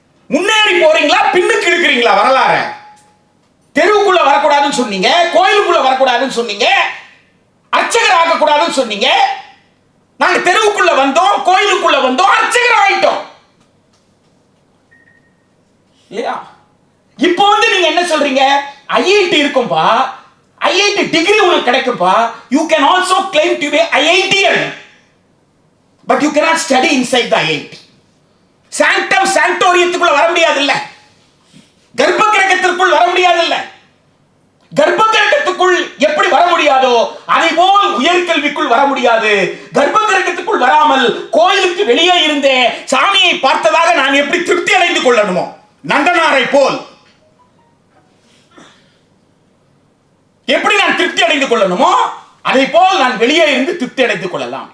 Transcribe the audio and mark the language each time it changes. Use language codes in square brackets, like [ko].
[ta] முன்னேறி போறீங்களா பின்னுக்கு இழுக்கிறீங்களா? வரலாறு தெருவுக்குள்ள வரக்கூடாதுன்னு சொன்னீங்க, கோயிலுக்குள்ள வரக்கூடாதுன்னு சொன்னீங்க, அர்ச்சகர் ஆகக்கூடாதுன்னு சொன்னீங்க. நாங்க தெருவுக்குள்ள வந்தோம், கோயிலுக்குள்ள வந்தோம், அர்ச்சகர் ஆயிட்டோம் இல்லையா? இப்போ நீங்க என்ன சொல்றீங்க? ஐஐடி இருக்கும்பா, ஐஐடி டிகிரி உனக்கு கிடைக்கும்பா. [en] You can also claim to be IITian, but you cannot study inside the IIT. [ta] சாங்டம் சாங்டோரியத்துக்குள்ள வர முடியாது இல்ல, கர்ப்ப கிரகத்திற்குள் வர முடியாது இல்ல. கர்ப்ப கிரகத்துக்குள் எப்படி வர முடியாதோ அதை போல் உயர்கல்விக்குள் வர முடியாது. கர்ப்ப கிரகத்துக்குள் வராமல் கோயிலுக்கு வெளியே இருந்தே சாமியை பார்த்ததாக நான் எப்படி திருப்தி அடைந்து கொள்ளணுமோ, நந்தனாரை போல் எப்படி நான் திருப்தி அடைந்து கொள்ளணுமோ அதை போல் நான் வெளியே இருந்து திருப்தி அடைந்து கொள்ளலாம்.